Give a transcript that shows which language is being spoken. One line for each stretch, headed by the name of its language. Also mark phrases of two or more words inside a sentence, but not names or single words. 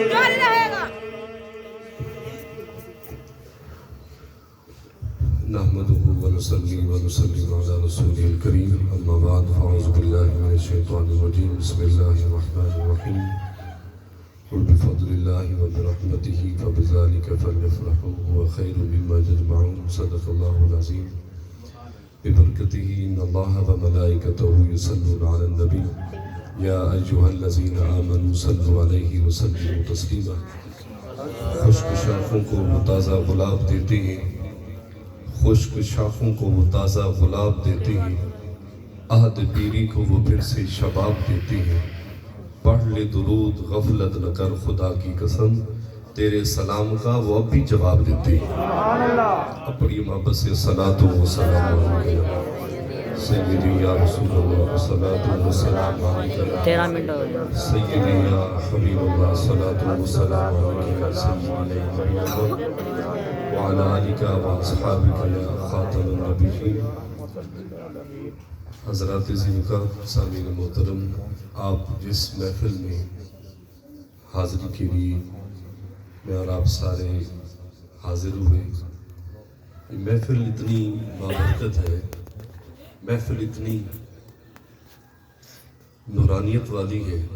Arabic: نحمده ونصلي ونسلم على رسوله الكريم، أما بعد، فأعوذ بالله من الشيطان الرجيم، بسم الله الرحمن الرحيم. قل بفضل الله وبرحمته فبذلك فليفرحوا هو خير مما يجمعون. صدق الله العظيم. ببركته إن الله وملائكته يصلون على النبي يا أيها الذين آمنوا صلوا عليه وسلموا تسليما.
Urdu: خشک شاخوں کو وہ تازہ گلاب دیتے ہیں، خشک شاخوں کو وہ تازہ گلاب دیتے ہیں، عہد پیری کو وہ پھر سے شباب دیتے ہیں. پڑھ لے درود غفلت نہ کر، خدا کی قسم تیرے سلام کا وہ اب بھی جواب دیتے ہیں. اب بڑی محبت سے
Arabic: صلاة وسلام عليك سيدي يا رسول الله، صلاة وسلام عليك
Urdu: 13 منٹ ہو گئے.
Arabic: سيدي يا حبيب الله، صلاة وسلام عليك سيدي يا حبيب الله وعلى آلك وأصحابك يا خاتم النبيين.
Urdu: حضرات ذکر, سامعین محترم، آپ جس محفل میں حاضری کے لیے میں اور آپ سارے حاضر ہوئے، یہ محفل اتنی بابرکت ہے، محفل اتنی نورانیت والی ہے.